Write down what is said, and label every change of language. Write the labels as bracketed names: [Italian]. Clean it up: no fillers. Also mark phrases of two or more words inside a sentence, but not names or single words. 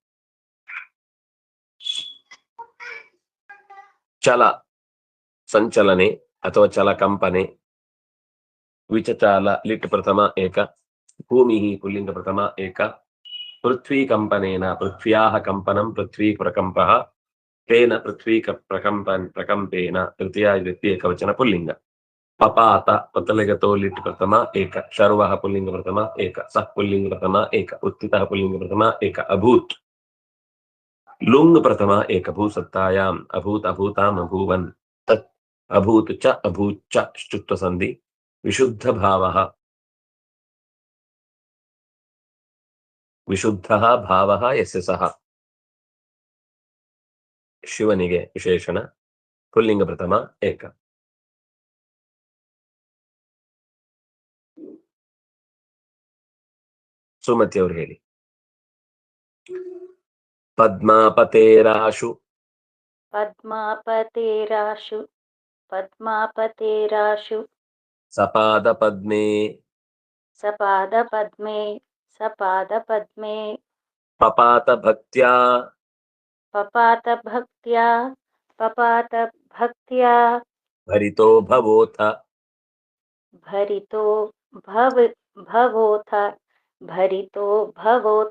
[Sanskrit] ಚಲ ಸಂಚಲನೆ ಅಥವಾ ಚಲ ಕಂಪನೆ, ವಿಚಚಾಲ ಲಿಟ್ ಪ್ರಥಮ ಏಕ, ಭೂಮಿ ಪುಲ್ಲಿಂಗ ಪ್ರಥಮ ಏಕ, ಪೃಥ್ವಿ ಕಂಪನೇನ ಪೃಥ್ವ್ಯಾಹ ಕಂಪನಂ ಪೃಥ್ವಿ ಪ್ರಕಂಪಃ, ತೇನ ಪೃಥ್ವಿ ಪ್ರಕಂಪೇನ ತೃತೀಯ ವಿಭಕ್ತಿ ಏಕವಚನ ಪುಲ್ಲಿಂಗ. ಪಪಾತ ಪತಲೆಗತೋ ಲಿಟ್ ಪ್ರಥಮ ಏಕ, ಶರ್ವಃ ಪುಲ್ಲಿಂಗ ಪ್ರಥಮ ಏಕ, ಸಃ ಪುಲ್ಲಿಂಗ ಪ್ರಥಮ ಏಕ, ಉತ್ಥಿತಃ ಪುಲ್ಲಿಂಗ ಪ್ರಥಮ ಏಕ, ಅಭೂತ್ ಲುಂಗ್ ಪ್ರಥಮ ಏಕ, ಭೂಸತ್ತಾಯಾಂ ಅಭೂತ್ ಅಭೂತಾಂ ಅಭೂವನ್, ತತ್ ಅಭೂತ್ ಚ ಅಭೂತ್ ಚ ಶ್ಚುತ್ವ ಸಂಧಿ. ವಿಶುದ್ಧ ಭಾವ ವಿಶುದ್ಧ ಭಾವ ಯಸ್ಯ ಸಹ, [Kannada] ಶಿವನಿಗೆ ವಿಶೇಷಣ, [Sanskrit] ಪುಲ್ಲಿಂಗ ಪ್ರಥಮ ಏಕ. [Kannada] ಸುಮತಿ ಅವರು ಹೇಳಿ. [Sanskrit] ಪದ್ಮಾಪತೇರಾಶು ಪದ್ಮಾಪತೇರಾಶು ಪದ್ಮಾಪತೇರಾಶು, ಸಪಾದ ಪದ್ಮೇ ಸಪಾದ ಪದ್ಮೇ ಸಪಾದ ಪದ್ಮೇ, ಪಪಾತ ಭಕ್ತ್ಯಾ ಪಪಾತ ಭಕ್ತ್ಯಾ ಪಪಾತ ಭಕ್ತ್ಯಾ, ಭರಿತೋ ಭವೋಥ ಭರಿತೋ ಭವೋಥ ಭರಿತೋ ಭವೋಥ,